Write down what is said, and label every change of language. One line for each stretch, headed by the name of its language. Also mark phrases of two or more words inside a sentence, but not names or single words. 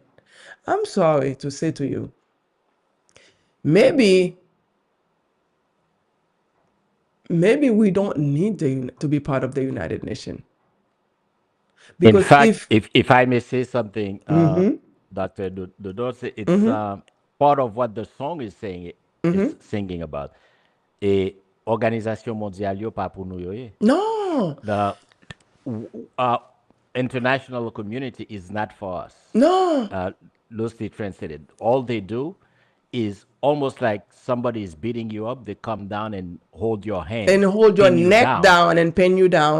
English: I'm sorry to say to you, maybe we don't need to be part of the United Nations. In Because fact, if I may say something, Dr. Dodose, it's part of what the song is saying, is singing about.
Haitian Creole: Et Organisation Mondiale yo pa pou nou yo ye.
English: no, The uh, international community is not for us. no, Loosely translated, all they do is almost like somebody is beating you up. They come down and hold your hand and hold your pin you neck down and pin you down.